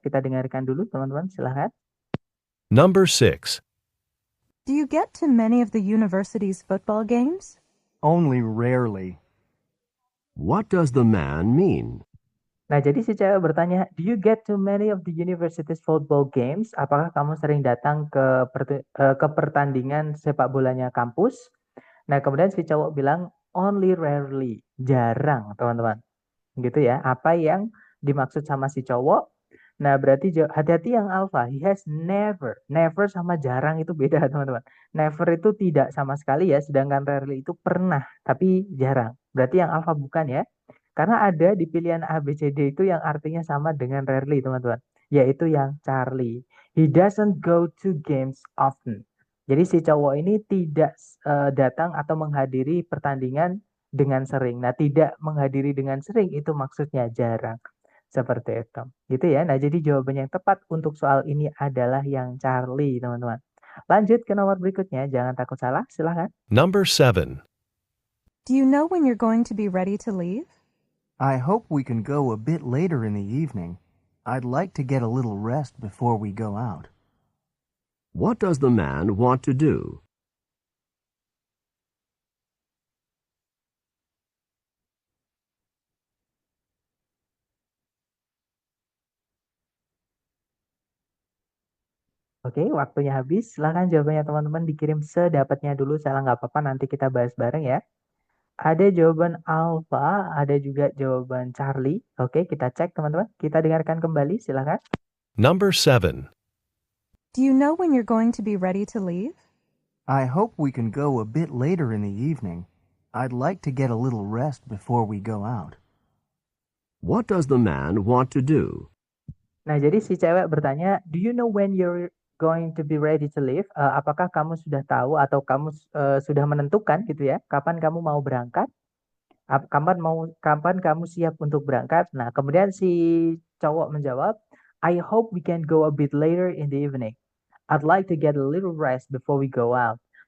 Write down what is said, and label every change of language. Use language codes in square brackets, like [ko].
[id] Kita dengarkan dulu teman-teman, silahkan. [en] Number 6. Do you get to many of the university's football games? Only rarely. What does the man mean? [id] Nah, jadi si cewek bertanya, [en] "Do you get to many of the university's football games?" [id] Apakah kamu sering datang ke pertandingan sepak bolanya kampus? Nah, kemudian si cowok bilang, [en] "Only rarely." [id] Jarang, teman-teman. Gitu ya. Apa yang dimaksud sama si cowok? Nah, berarti hati-hati yang alpha. [en] He has never. [id] Never sama jarang itu beda, teman-teman. Never itu tidak sama sekali ya, sedangkan rarely itu pernah, tapi jarang. Berarti yang alpha bukan ya. Karena ada di pilihan A, B, C, D itu yang artinya sama dengan rarely, teman-teman. Yaitu yang Charlie. [en] He doesn't go to games often. [id] Jadi si cowok ini tidak datang atau menghadiri pertandingan dengan sering. Nah, tidak menghadiri dengan sering itu maksudnya jarang. Seperti itu. Gitu ya. Nah, jadi jawaban yang tepat untuk soal ini adalah yang Charlie, teman-teman. Lanjut ke nomor berikutnya. Jangan takut salah. Silahkan. [en] Number 7. Do you know when you're going to be ready to leave? I hope we can go a bit later in the evening. I'd like to get a little rest before we go out. What does the man want to do? [id] Oke, waktunya habis. Silahkan jawabannya teman-teman dikirim sedapatnya dulu. Salah nggak apa-apa. Nanti kita bahas bareng ya. Ada jawaban Alpha, ada juga jawaban Charlie. Oke, kita cek teman-teman. Kita dengarkan kembali. Silahkan. [en] Number 7. Do you know when you're going to be ready to leave? I hope we can go a bit later in the evening. I'd like to get a little rest before we go out. What does the man want to do? [id] Nah, jadi si cewek bertanya, [en] "Do you know when you're going to be ready to leave?" [id] Apakah kamu sudah tahu atau kamu sudah menentukan gitu ya, kapan kamu mau berangkat? Kapan kamu siap untuk berangkat? Nah, kemudian si cowok menjawab, [en] "I hope we can go a bit later in the evening. I'd like to get a little rest before we go out."